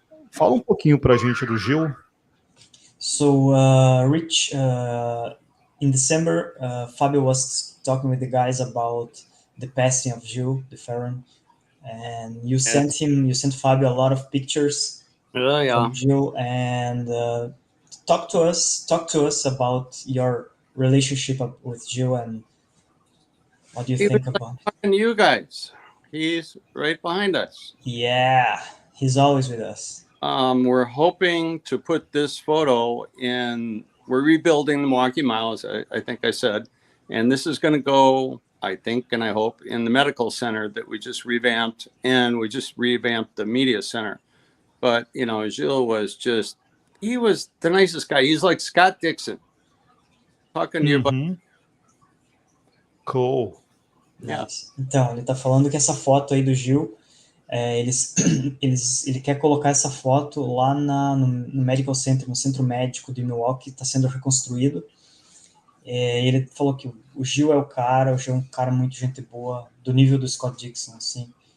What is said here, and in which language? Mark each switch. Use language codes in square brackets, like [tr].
[pt] Fala um pouquinho para a gente do Gil. [en] So, Rich, in December, Fabio was talking with the guys about the passing of Gilles de Ferran, and you sent Fabio a lot of pictures from Gilles, and talk to us about your relationship with Gilles, and what do you think about you guys? He's right behind us. Yeah, he's always with us. We're hoping to put this photo in. We're rebuilding the Milwaukee Miles, I think I said, and this is going to go, I think, and I hope, in the medical center that we just revamped, and we just revamped the media center. But Gilles was he was the nicest guy. He's like Scott Dixon talking to your buddy. Cool. Nice. [pt] Então, ele tá falando que essa foto aí do Gil, ele quer colocar essa foto lá no Medical Center, no centro médico de Milwaukee, está sendo reconstruído. Ele falou que o Gil é o Gil é um cara muito gente boa, do nível do Scott Dixon, assim.